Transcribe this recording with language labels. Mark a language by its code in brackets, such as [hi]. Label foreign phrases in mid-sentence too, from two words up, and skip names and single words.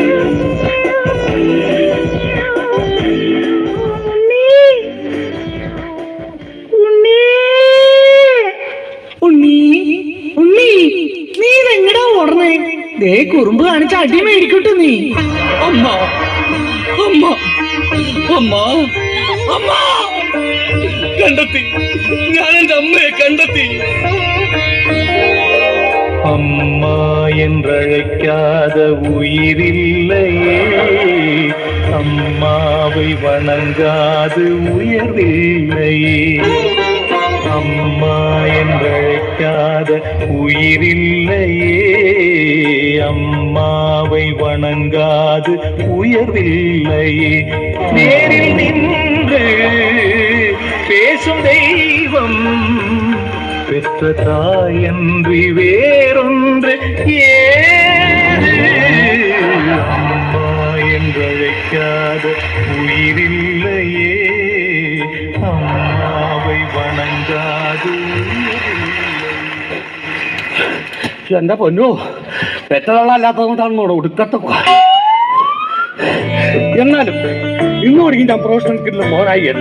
[ml] കുറുമ്പ് കാണിച്ച അടി മേടിക്കട്ടെ നീ. അമ്മ അമ്മ അമ്മ അമ്മ കണ്ടെത്തി, ഞാൻ എന്റെ അമ്മയെ കണ്ടെത്തി. [ta] അമ്മ என்றழைக்காத உயிரில்லையே, அம்மாவை வணங்காது உயர்வில்லையே. அம்மா என்றழைக்காத உயிரில்லையே, அம்மாவை வணங்காது உயர்வில்லையே. நேரில் நின்று பேசும் தெய்வம் பெற்ற தாயன்றி வேறொன்று ஏது. அம்மா என்றழைக்காத உயிரில்லையே, அம்மாவை வணங்காதே. [ml] എന്റെ പൊന്നു, പെറ്റതള്ളല്ലാത്തതുകൊണ്ടാണ് ഒടുക്കത്തെ. എന്നാലും ഇന്നോട് ഞാൻ പ്രൊഫഷണൽ കിട്ടുന്ന മോനായി അല്ല.